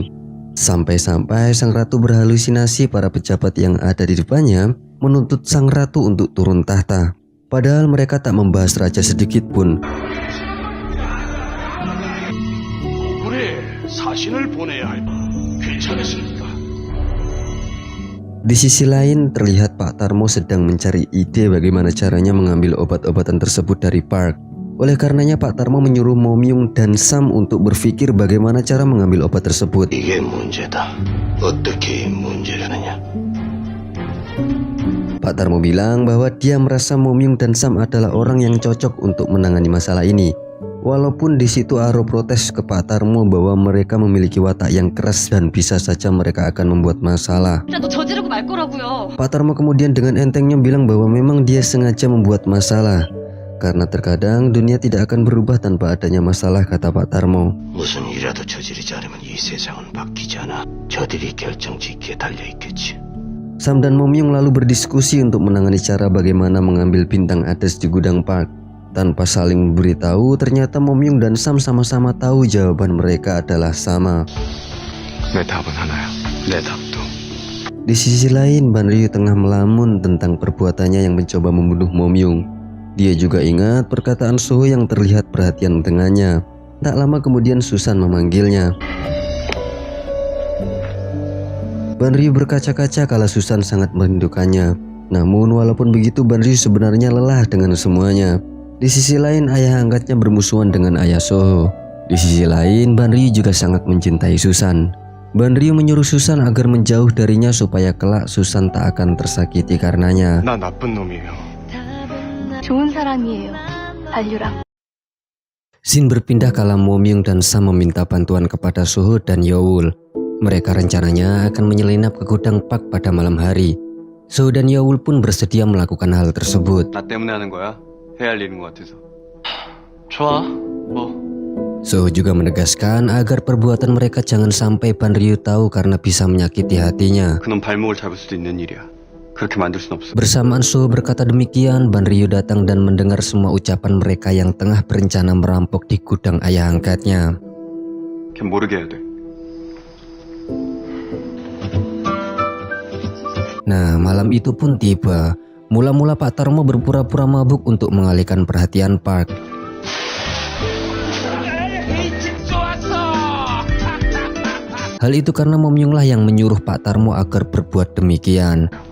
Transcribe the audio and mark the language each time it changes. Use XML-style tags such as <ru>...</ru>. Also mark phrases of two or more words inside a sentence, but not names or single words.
<id>Sampai-sampai sang Ratu berhalusinasi para pejabat yang ada di depannya menuntut sang Ratu untuk turun tahta. Padahal mereka tak membahas raja sedikit pun.</id> <ko>우리 사신을 보내야 할. 괜찮으십니까?</ko> <id>Di sisi lain, terlihat Pak Tarmo sedang mencari ide bagaimana caranya mengambil obat-obatan tersebut dari Park. Oleh karenanya Pak Tarmo menyuruh Momyung dan Sam untuk berpikir bagaimana cara mengambil obat tersebut.</id> <ko>이게 문제다. 어떻게 문제를 하느냐?</ko> <id>Pak Tarmo bilang bahwa dia merasa Momyung dan Sam adalah orang yang cocok untuk menangani masalah ini. Walaupun di situ Aro protes ke Pak Tarmo bahwa mereka memiliki watak yang keras dan bisa saja mereka akan membuat masalah.</id> <ko>너 저지르고 말 거라고요.</ko> <id>Pak Tarmo kemudian dengan entengnya bilang bahwa memang dia sengaja membuat masalah. Karena terkadang dunia tidak akan berubah tanpa adanya masalah, kata Pak Tarmo.</id> <ko>무슨 일이라도 저지르지 않으면 이 세상은 바뀌지 않아. 저들이 결정짓기에 달려있겠지.</ko> <id>Sam dan Momyung lalu berdiskusi untuk menangani cara bagaimana mengambil bintang Hades di gudang Park. Tanpa saling memberitahu, ternyata Momyung dan Sam sama-sama tahu jawaban mereka adalah sama.</id> <ko>내 답은 하나야. 내 답도.</ko> <id>Di sisi lain, Ban Ryu tengah melamun tentang perbuatannya yang mencoba membunuh Momyung. Dia juga ingat perkataan Soho yang terlihat perhatian dengannya. Tak lama kemudian Susan memanggilnya. Ban Ryu berkaca-kaca kala Susan sangat merindukannya. Namun walaupun begitu, Ban Ryu sebenarnya lelah dengan semuanya. Di sisi lain, ayah angkatnya bermusuhan dengan ayah Soho. Di sisi lain, Ban Ryu juga sangat mencintai Susan. Ban Ryu menyuruh Susan agar menjauh darinya supaya kelak Susan tak akan tersakiti karenanya.</id> <ko>나 나쁜 놈이에요. 좋은 사람이에요. 반류랑.</ko> <id>Scene berpindah kala Momyung dan Sam meminta bantuan kepada Soho dan Yeol. Mereka rencananya akan menyelinap ke gudang Park pada malam hari. Soho dan Yeol pun bersedia melakukan hal tersebut.</id> <ko>나 때문에 하는 거야? 해야 할 일인 것 같아서. 좋아. 뭐.</ko> <id>Soho juga menegaskan agar perbuatan mereka jangan sampai Ban Ryu tahu karena bisa menyakiti hatinya.</id> <ko>그놈 발목을 잡을 수도 있는 일이야. 그렇게 만들 순 없어.</ko> <id>Bersamaan Soho berkata demikian, Ban Ryu datang dan mendengar semua ucapan mereka yang tengah berencana merampok di gudang ayah angkatnya.</id> <ko>걔 모르게 해야 돼.</ko> <id>Nah, malam itu pun tiba. Mula-mula Pak Tarmo berpura-pura mabuk untuk mengalihkan perhatian Park. Hal itu karena Momyung lah yang menyuruh Pak Tarmo agar berbuat demikian.</id>